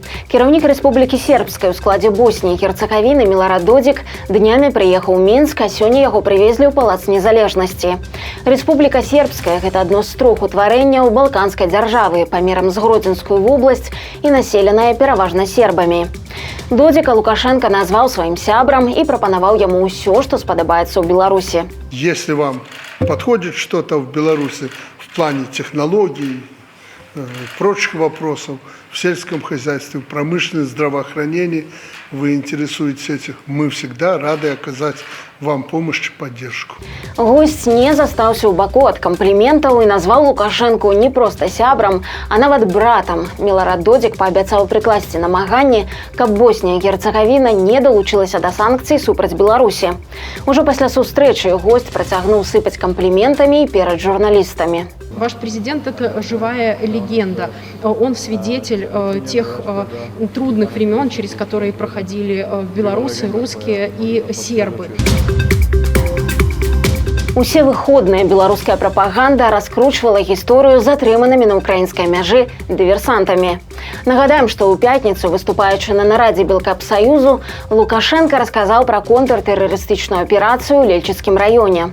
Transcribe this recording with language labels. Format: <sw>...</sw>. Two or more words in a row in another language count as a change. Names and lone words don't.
<be>Кіраўнік Рэспублікі Сербскай у складзе Босніі і Герцагавіны Міларад Додзік днямі прыехаў у Мінск, а сёння яго прывезлі ў Палац Незалежнасці. Рэспубліка Сербская – гэта адно з трох утварэнняў балканскай дзяржавы памерам з Гродзенскую вобласць і населеная пераважна сербамі. Додзіка Лукашенко назваў сваім сябрам і прапанаваў яму ўсё, што спадабаецца ў Беларусі.</be> <ru>Если вам подходит что-то в Беларуси в плане технологий, прочих вопросов в сельском хозяйстве, в промышленности, здравоохранении, вы интересуетесь этим, мы всегда рады оказать вам помощь и поддержку.</ru> <be>Гость не застаўся ў баку ад кампліментаў і назваў Лукашенку не проста сябрам, а нават братам. Міларад Додзік паабяцаў прыкласці намаганні, каб Боснія і Герцагавіна не далучылася да санкцый супраць Беларусі. Ужо пасля сустрэчы гость працягнуў сыпаць кампліментамі перад журналістамі.</be> <ru>Ваш президент – это живая легенда. Он свидетель тех трудных времен, через которые проходили в Беларуси русские и сербы.</ru> <be>Усе выходныя беларуская прапаганда раскручвала гісторыю з затрыманымі на ўкраінскай мяжы дыверсантамі. Нагадаем, што ў пятніцу, выступаючы на нарадзе Белкапсаюзу, Лукашенко расказаў пра контртэрарыстычную аперацыю ў Лельчыцкім раёне.</be>